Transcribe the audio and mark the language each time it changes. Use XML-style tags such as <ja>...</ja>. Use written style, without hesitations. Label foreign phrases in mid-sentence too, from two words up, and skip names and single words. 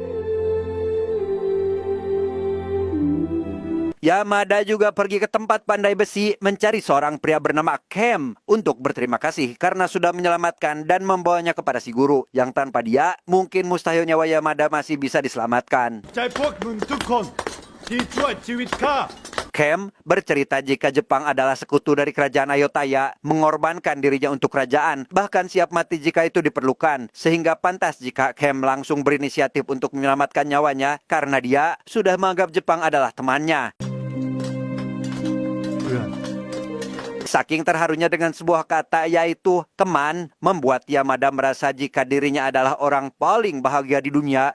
<id>Yamada juga pergi ke tempat pandai besi mencari seorang pria bernama Kem untuk berterima kasih karena sudah menyelamatkan dan membawanya kepada si guru yang tanpa dia mungkin mustahil nyawa Yamada masih bisa diselamatkan.</id> <th>ใจพวกมึงทุกคนที่ช่วยชีวิตข้า</th> <id>Kem bercerita jika Jepang adalah sekutu dari kerajaan Ayutthaya, mengorbankan dirinya untuk kerajaan, bahkan siap mati jika itu diperlukan, sehingga pantas jika Kem langsung berinisiatif untuk menyelamatkan nyawanya karena dia sudah menganggap Jepang adalah temannya. Saking terharunya dengan sebuah kata yaitu teman, membuat Yamada merasa jika dirinya adalah orang paling bahagia di dunia.</id>